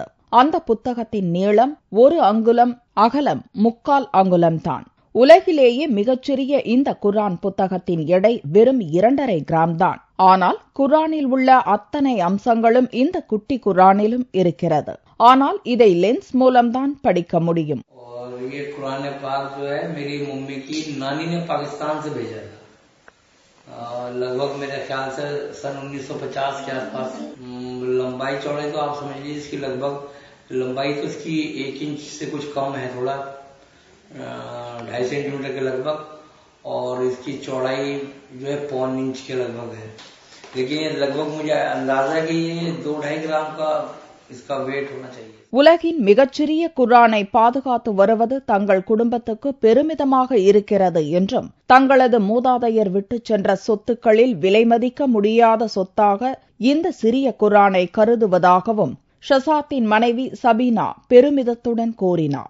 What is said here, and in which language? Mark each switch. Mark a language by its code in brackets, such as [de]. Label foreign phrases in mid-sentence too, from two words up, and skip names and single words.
[ta] அந்த புத்தகத்தின் நீளம் 1 அங்குலம், அகலம் 3/4 அங்குலம்தான். உலகிலேயே மிகச்சிறிய இந்த குர்ஆன் புத்தகத்தின் எடை வெறும் 2.5 கிராம் தான். ஆனால் குர்ஆனில் உள்ள அத்தனை அம்சங்களும் இந்த குட்டி குர்ஆனிலும் இருக்கிறது. ஆனால் இதை லென்ஸ் மூலம்தான் படிக்க முடியும். [hi] लगभग मेरे ख्याल से सन 1950 के आसपास लंबाई चौड़ाई तो आप समझ लीजिए इसकी लगभग लंबाई तो इसकी 1 इंच से कुछ कम है, थोड़ा 2.5 सेंटीमीटर के लगभग, और इसकी चौड़ाई जो है 1.25 इंच के लगभग है. लेकिन ये लगभग मुझे अंदाजा है कि ये 2-2.5 ग्राम का इसका वेट होना चाहिए. [ta] உலகின் மிகச்சிறிய குர்ஆனை பாதுகாத்து வருவது தங்கள் குடும்பத்துக்கு பெருமிதமாக இருக்கிறது என்றும் தங்களது மூதாதையர் விட்டுச் சென்ற சொத்துக்களில் விலைமதிக்க முடியாத சொத்தாக இந்த சிறிய குர்ஆனை கருதுவதாகவும் ஷசாத்தின் மனைவி சபீனா பெருமிதத்துடன் கூறினார்.